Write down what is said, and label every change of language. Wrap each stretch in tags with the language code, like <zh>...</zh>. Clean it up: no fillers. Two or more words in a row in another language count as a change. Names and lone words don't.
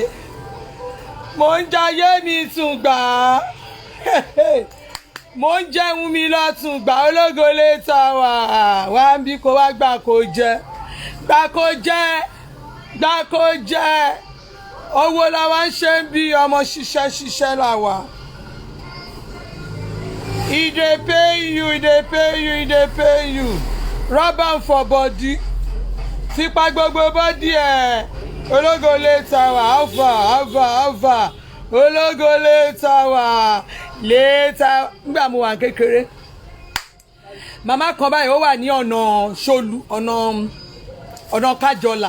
<yo>Mo ń jayé mi tún gbà. Mo ń jẹun mi lọ́tún gbà ológo lè ta wá. Wá ń bí kó wá gbà kó jẹ́. Gbà kó jẹ́. Gbà kó jẹ́. Owó la wá ń ṣe ń bí ọmọ ṣiṣẹ́ la wà.</yo> <pcm>E dey pay you, e dey pay you, e dey pay you. Rub am for body.</pcm> <yo>Tipa gbogbo body ẹ̀. Ológo lè ta wá. Alpha. Ológo lè ta wá. Lè ta. Nígbà mo wà kékeré. Màmá kan báyìí ó wà ní ọ̀nà Ṣolú, ọ̀nà Kájọlà.</yo>